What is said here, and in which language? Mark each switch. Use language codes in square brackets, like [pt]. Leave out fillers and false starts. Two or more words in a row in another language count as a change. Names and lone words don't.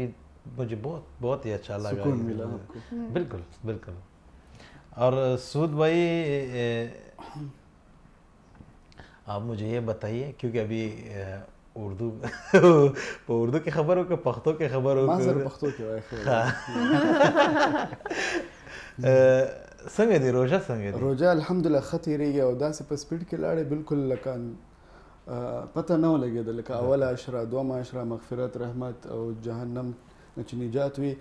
[ur] ابھی مجھے بہت ہی اچھا لگا, سکون ملا آپ کو. بالکل بالکل. اور سعود بھائی، آپ مجھے یہ بتائیے، کیونکہ ابھی اردو کی خبر ہو کہ پختو کی خبر ہو? پختو کی [ps] څنګه دی روژه؟ څنګه دی روژه؟ الحمدلله ښه تېرېږي، او داسې په سپیډ کې لاړې بالکل لکه پته نه ولګېده، لکه اوله عشره، دومه عشره، مغفرت، رحمت او جهنم نه چې نجات وي.